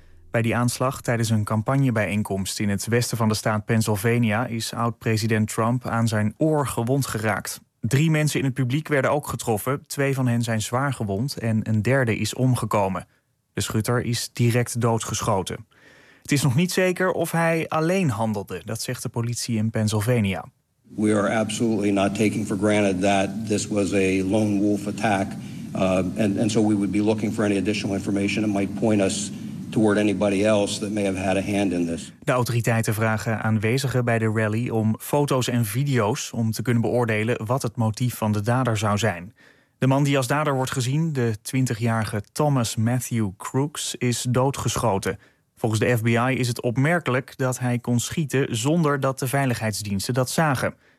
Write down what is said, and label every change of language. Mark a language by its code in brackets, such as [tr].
[nl] Bij die aanslag tijdens een campagnebijeenkomst in het westen van de staat Pennsylvania is oud-president Trump aan zijn oor gewond geraakt. 3 mensen in het publiek werden ook getroffen, 2 van hen zijn zwaar gewond en een derde is omgekomen. De schutter is direct doodgeschoten. Het is nog niet zeker of hij alleen handelde, dat zegt de politie in Pennsylvania. [en] We are absolutely not taking for granted that this was a lone wolf attack. So we would be looking for any additional information that might point us toward anybody else that may have had a hand in this. [nl] De autoriteiten vragen aanwezigen bij de rally om foto's en video's om te kunnen beoordelen wat het motief van de dader zou zijn. De man die als dader wordt gezien, de 20-jarige Thomas Matthew Crooks, is doodgeschoten. Volgens de FBI is het opmerkelijk dat hij kon schieten zonder dat de veiligheidsdiensten dat zagen.